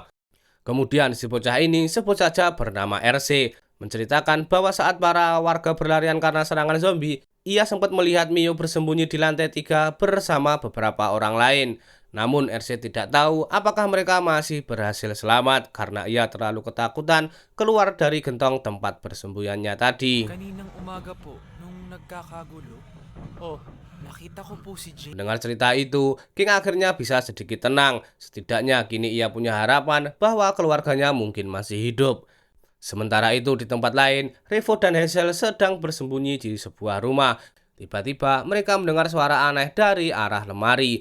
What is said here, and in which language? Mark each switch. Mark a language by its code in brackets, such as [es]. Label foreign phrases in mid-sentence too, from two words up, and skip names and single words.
[id] Kemudian si bocah ini sebut saja bernama RC, menceritakan bahwa saat para warga berlarian karena serangan zombie, ia sempat melihat Mio bersembunyi di lantai 3 bersama beberapa orang lain. Namun RC tidak tahu apakah mereka masih berhasil selamat karena ia terlalu ketakutan keluar dari gentong tempat persembunyiannya tadi. [tl] Kaninang umaga po, nung nagkakagulo, nakita ko po si Jay. [id] Mendengar cerita itu, King akhirnya bisa sedikit tenang. Setidaknya kini ia punya harapan bahwa keluarganya mungkin masih hidup. Sementara itu di tempat lain, Revo dan Hazel sedang bersembunyi di sebuah rumah. Tiba-tiba mereka mendengar suara aneh dari arah lemari.